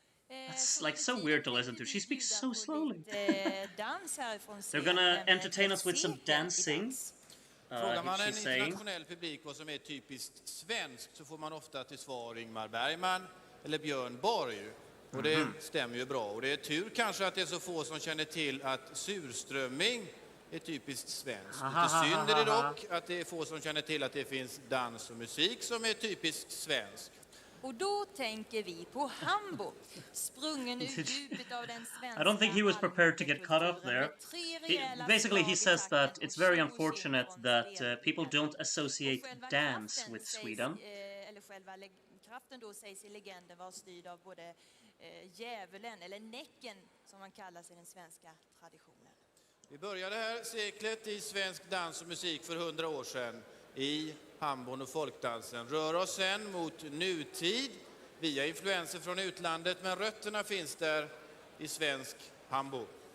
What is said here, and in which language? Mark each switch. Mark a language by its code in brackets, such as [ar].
[en] That's like so weird to listen to. She speaks so slowly. They're gonna entertain us with some dancing. [sv] Frågar man en internationell publik vad som är typiskt svenskt så får man ofta till svar Ingmar Bergman eller Björn Borg. Och det stämmer ju bra. Och det är tur kanske att det är så få som känner till att surströmming är typiskt svenskt. Lite synd är det dock att det är få som känner till att det finns dans och musik som är typiskt svensk. Och då tänker vi på Hambo, sprungen ur djupet av den svenska. [en] I don't think he was prepared to get cut off there. Basically, he says that it's very unfortunate that people don't associate dance with Sweden. [sv] Eller själva kraften då sägs i legenden vara styrd av både djävulen eller näcken som man kallas i den svenska traditionen. Vi började här seklet i svensk dans och musik för 100 år sedan i hambon och folkdansen. Rör oss sen mot nutid via influenser från utlandet, men rötterna finns där i svensk hambo.